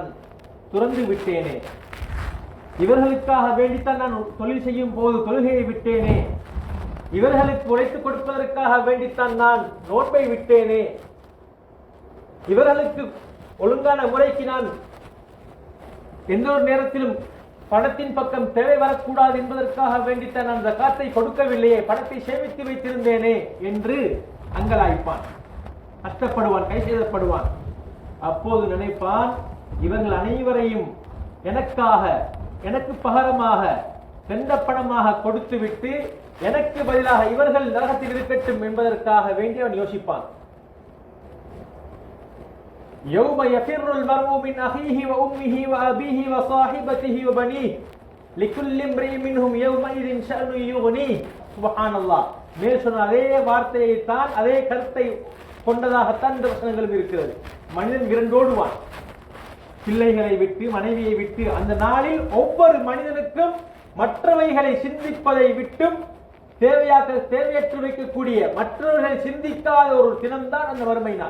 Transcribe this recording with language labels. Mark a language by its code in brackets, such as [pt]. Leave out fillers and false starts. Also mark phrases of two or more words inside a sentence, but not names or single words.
[ta] துறந்து விட்டேனே, இவர்களுக்காக வேண்டித்தான் நான் தொழில் செய்யும் போது தொழுகையை விட்டேனே, இவர்களுக்கு உழைத்துக் கொடுப்பதற்காக வேண்டித்தான் நான் நோன்பை விட்டேனே, இவர்களுக்கு ஒழுங்கான முறைக்கு நான் எந்த ஒரு நேரத்திலும் பணத்தின் பக்கம் தேவை வரக்கூடாது என்பதற்காக வேண்டித்தான் நான் ஜகாத்தை கொடுக்கவில்லையே, பணத்தை சேமித்து வைத்திருந்தேனே என்று அங்கலாய்ப்பான், கஷ்டப்படுவான், கை செய்தப்படுவான். அப்போது நினைப்பான், இவர்கள் அனைவரையும் எனக்காக, எனக்கு பகரமாக சென்ற பணமாக கொடுத்துவிட்டு எனக்கு பதிலாக இவர்கள் நரகத்தில் இருக்கட்டும் என்பதற்காக வேண்டி அவன் யோசிப்பான். [ar] يوم يفر المرء من أخيه وأمه وأبيه وصاحبته وبنيه لكل امرئ منهم يومئذ شأن يغنيه. سبحان الله. [ta] மேல் சொன்ன அதே வார்த்தையை தான், அதே கருத்தை கொண்டதாகத்தான் இந்த வசனங்களும் இருக்கிறது. மனிதன் விரண்டோடுவான், பிள்ளைகளை விட்டு, மனைவியை விட்டு. அந்த நாளில் ஒவ்வொரு மனிதனுக்கும் மற்றவைகளை சிந்திப்பதை விட்டும் தேவையற்று வைக்கக்கூடிய, மற்றவர்களை சிந்திக்காத ஒரு தினம்தான் அந்த வறுமை நாள்.